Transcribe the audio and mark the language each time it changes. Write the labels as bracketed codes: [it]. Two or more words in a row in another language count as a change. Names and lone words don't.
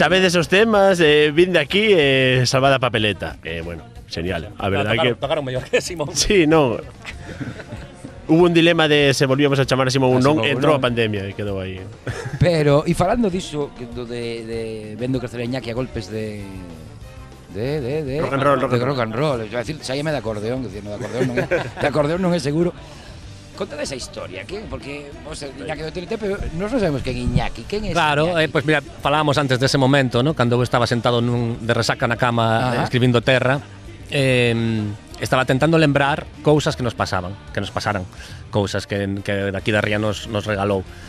[gl] Sabedes os temas, vinde aquí e salvad a papeleta. Bueno, genial. A verdade que tocaron mellor que Simón. Sí, non. [es] Hubo un dilema [gl] de se volvíamos a chamar a Simón ou non, entrou a pandemia e quedou aí. Pero, e falando diso, de vendo crecer a Iñaki a golpes de [en] rock and roll, rock and roll. [es] Iba a decir, [gl] saíame de acordeón, que no, de acordeón non é seguro. Contade esa historia, porque vos Iñaki do TNT, pero nós non sabemos quen é Iñaki, quen é [es] Claro, pues mira, [gl] falábamos antes dese momento, ¿no? Cando eu estaba sentado de resaca na cama escribindo Terra, estaba tentando lembrar cousas que nos pasaran, cousas que daqui da Ría nos regalou.